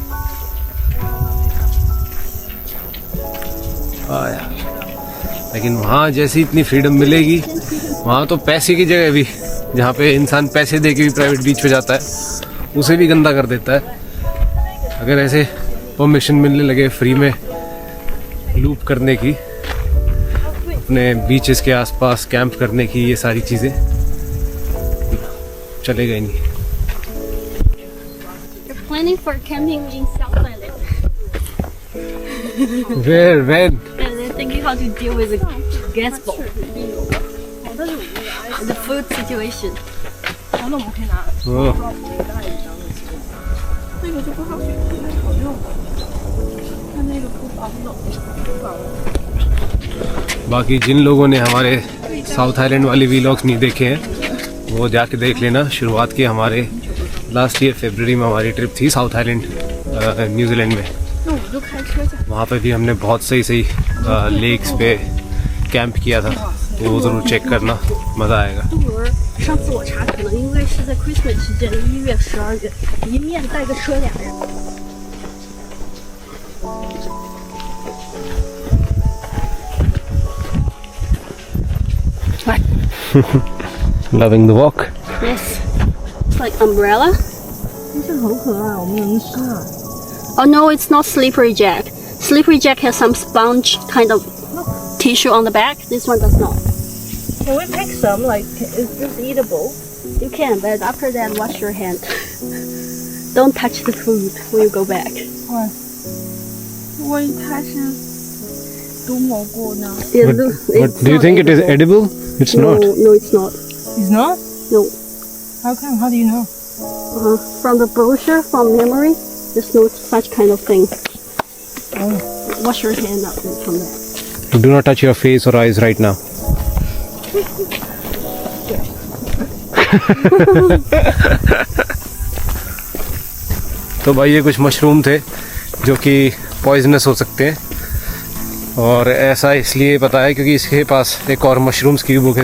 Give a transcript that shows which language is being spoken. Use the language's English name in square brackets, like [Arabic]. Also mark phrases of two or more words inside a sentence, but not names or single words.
[Hindi] यार लेकिन वहाँ जैसी इतनी फ्रीडम मिलेगी वहाँ तो पैसे की जगह भी, जहाँ पे इंसान पैसे दे के भी [English] private beach [Hindi] पे जाता है उसे भी गंदा कर देता है। अगर ऐसे परमिशन मिलने लगे फ्री में लूप करने की, अपने बीचेस के आसपास कैंप करने की, ये सारी चीज़ें चलेगा ही नहीं। [English] You're planning for camping in South Island. Where, when? And then thinking how to deal with the gas bowl. The food situation. [Chinese] 然后那我们可以拿 [English] Oh. [Chinese] 那个就不好选，不太好用。它那个不保冷，不保冷。 [Hindi] बाकी जिन लोगों ने हमारे साउथ आइलैंड वाले व्लॉग्स नहीं देखे हैं वो जाके देख लेना। शुरुआत की हमारे [English] last year [Hindi] फरवरी में हमारी ट्रिप थी साउथ आइलैंड न्यूजीलैंड में। [Chinese] 那我们就开车去。 [Hindi] वहाँ पे भी हमने बहुत सही सही लेक्स पे कैंप किया था, तो वो ज़रूर चेक करना, मज़ा आएगा। [Chinese] 杜伦，上次我查可能应该是在 Christmas 期间，1月、12月，一面带个车俩人。 [English] Loving the walk. Yes. It's like umbrella. [Chinese] 这好可爱，我们能吃啊。 [English] Oh no, it's not Slippery Jack. Slippery Jack has some sponge kind of tissue on the back. This one does not. Can we pick some? Like, is this eatable? You can, but after that, wash your hand. Don't touch the food when you go back. Why? [Chinese] 万一它是毒蘑菇呢 [English] It But, looks- but it's do you not think it is edible. edible? It's No, not. no, it's not. ？It's not. No. How come? How do you know? From the brochure, from memory, there's no such kind of thing. Wash your hand up and come back. Do not touch your face or eyes right now. [Hindi] तो भाई ये कुछ मशरूम थे जो कि पॉइजनस हो सकते हैं, और ऐसा इसलिए पता है क्योंकि इसके पास एक और मशरूम्स की बुक है।